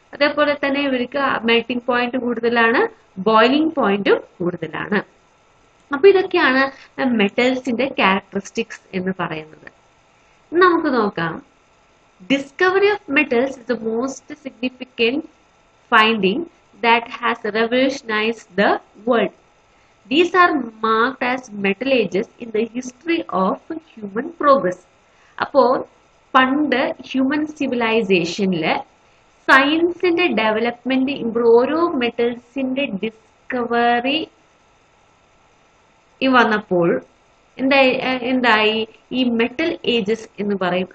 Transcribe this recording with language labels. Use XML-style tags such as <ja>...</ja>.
<ml>അതേപോലെ തന്നെ ഇവർക്ക് മെൽറ്റിംഗ് പോയിന്റ് കൂടുതലാണ്, ബോയിലിംഗ് പോയിന്റും കൂടുതലാണ്. അപ്പൊ ഇതൊക്കെയാണ് മെറ്റൽസിന്റെ ക്യാരക്ടറിസ്റ്റിക്സ് എന്ന് പറയുന്നത്. നമുക്ക് നോക്കാം.</ml> <en>Discovery of metals is the most significant finding that has revolutionized the world. These are marked as metal ages in the history of human progress.</en> <ml>അപ്പോൾ പണ്ട് ഹ്യൂമൻ സിവിലൈസേഷനില് സയൻസിന്റെ ഡെവലപ്മെന്റ് ഓരോ മെറ്റൽസിന്റെ ഡിസ്കവറി വന്നപ്പോൾ എന്തായി ഈ മെറ്റൽ ഏജസ് എന്ന് പറയും.</ml>